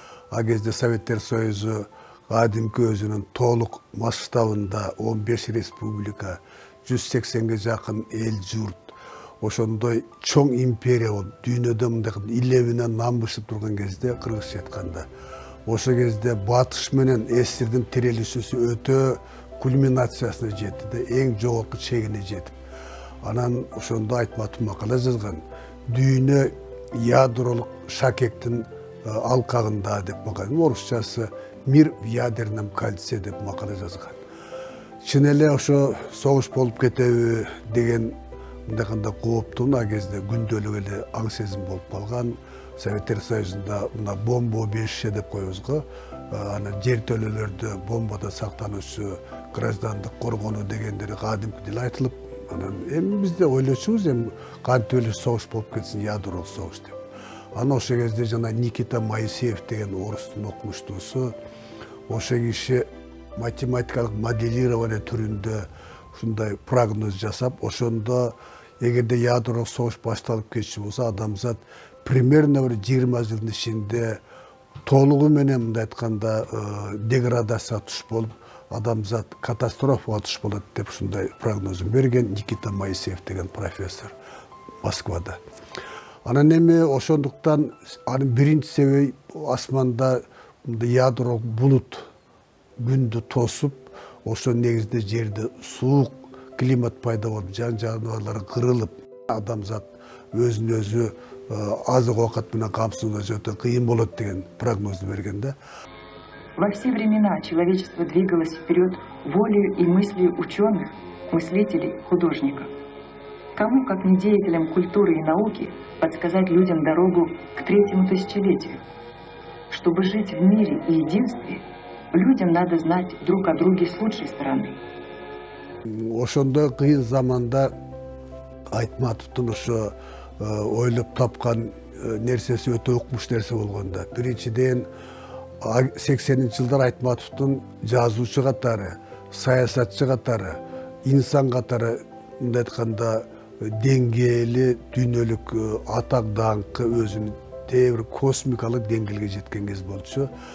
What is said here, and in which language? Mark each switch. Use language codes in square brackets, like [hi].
[ky] А кезде Советтер Союзу кадимки өзүнүн толук масштабында 15 республика, 180ге жакын эл журт, ошондой чоң империя болуп, дүйнөдө мындай илебинен намбышып турган кезде, кыргызча айтканда, ошо кезде батыш менен эсирдин тирелишүүсү өтө кульминациясына жетти да, эң жогорку чегине жетип. Анан ошондо Айтматов макала жазган. Дүйнө ядролук шакектин алкагында деп макала. Орусчасы [ru] мир в ядерном кольце [ky] деп макала жазган. Чын эле ошо согуш болуп кетеби деген мындайганда кооптуу а кезде күндөлүк эле аң сезим болуп калган. Советтер Союзунда мына бомба убежище деп коебуз го. Анан жер төлөлөрдө бомбада сактануучу граждандык коргонуу дегендери кадимки деле айтылып, анан эми бизде ойлочубуз, эми кантип эле согуш болуп кетсин, ядролук согуш деп. Анан ошол кезде жана Никита Моисеев деген орустун окумуштуусу, ошо киши математикалык моделирование түрүндө ушундай прогноз жасап, ошондо эгерде ядролук согуш башталып кетчү болсо, адамзат примерно бир 20 жылдын ичинде толугу менен мындай айтканда деградацияга туш болуп, адамзат катастрофага туш болот деп ушундай прогнозун берген Никита Моисеев деген профессор Москвада. Анан эми ошондуктан анын биринчи себеби асманда ядролук булут күндү тосуп, ошо негизинде жерде суук климат пайда болуп, жан жаныбарлар кырылып, адамзат өзүн өзү азык оокат менен камсыздоосу өтө кыйын болот деген прогнозду берген да. [ru] Во все времена человечество двигалось вперед волею и мыслью ученых, мыслителей, художников. Кому, как не деятелям культуры и науки, подсказать людям дорогу к третьему тысячелетию? Чтобы жить в мире и единстве, людям надо знать друг о друге с лучшей стороны. [ky] Ошондой кыйын заманда Айтматовдун ошо ойлоп тапкан нерсеси өтө укмуш нерсе болгон да. Биринчиден 80-жылдар Айтматовдун жазуучу катары, саясатчы катары, инсан катары мындай айтканда деңгээли дүйнөлүк атак даңкы өзүнүн бир космикалык деңгээлге жеткен кез болчу.